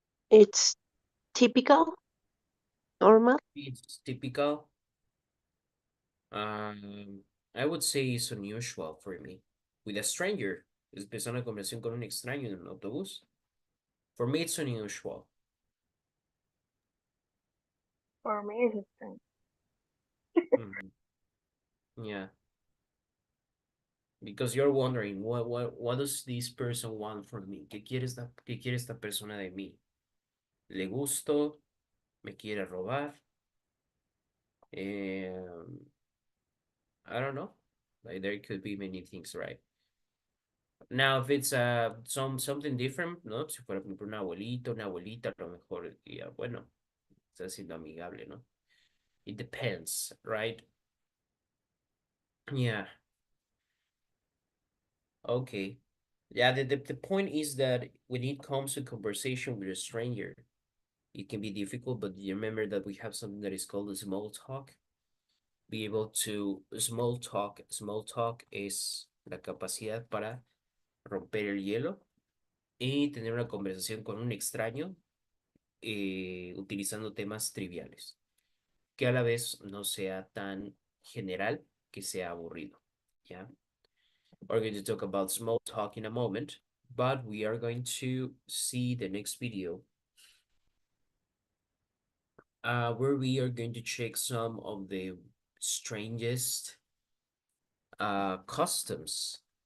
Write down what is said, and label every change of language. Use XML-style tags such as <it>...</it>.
<en>It's typical, normal. It's typical. Um, I would say it's unusual for me. With a stranger,</en> <es>es empezar una conversación con un extraño en un autobús.</es> <en>For me, it's unusual. For me, it's strange. Mhm. Yeah, because you're wondering, what does this person want from me?</en> <es>¿Qué quiere esta persona de mí? ¿Le gusto? ¿Me quiere robar?</es> <en>I don't know. Like there could be many things, right? Now, if it's something different,</en> <es>¿no? Si fuera por ejemplo un abuelito, una abuelita, a lo mejor diría, bueno, está siendo amigable, ¿no?</es> <en>It depends, right? Yeah. Okay. Yeah, the point is that when it comes to conversation with a stranger, it can be difficult, but you remember that we have something that is called a small talk. Be able to small talk.</en> <es>Small talk es la capacidad para romper el hielo y tener una conversación con un extraño utilizando temas triviales, que a la vez no sea tan general que sea aburrido. ¿Ya?</es> <en>We're going to talk about small talk in a moment, but we are going to see the next video where we are going to check some of the strangest customs.</en>